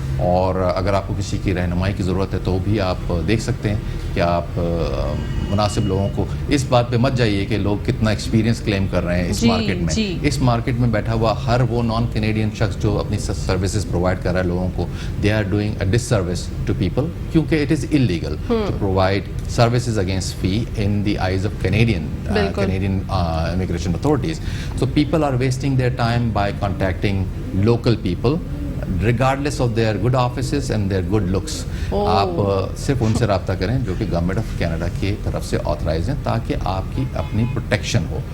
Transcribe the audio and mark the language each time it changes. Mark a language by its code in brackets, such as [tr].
[ur] اور اگر آپ کو کسی کی رہنمائی کی ضرورت ہے تو بھی آپ دیکھ سکتے ہیں کہ آپ مناسب لوگوں کو, اس بات پہ مت جائیے کہ لوگ کتنا ایکسپیرینس کلیم کر رہے ہیں اس مارکیٹ میں. اس مارکیٹ میں بیٹھا ہوا ہر وہ نان کینیڈین شخص جو اپنی سروسز پرووائڈ کر رہا ہے لوگوں کو, [en] They are doing a disservice to people, کیونکہ it is illegal to provide services against fee in the eyes of Canadian immigration authorities. So people are wasting their time by contacting local people regardless of their good offices and their good looks. [ur] آپ صرف ان سے رابطہ کریں جو کہ government of Canada کی طرف سے آتھرائز ہیں تاکہ آپ کی اپنی پروٹیکشن ہو.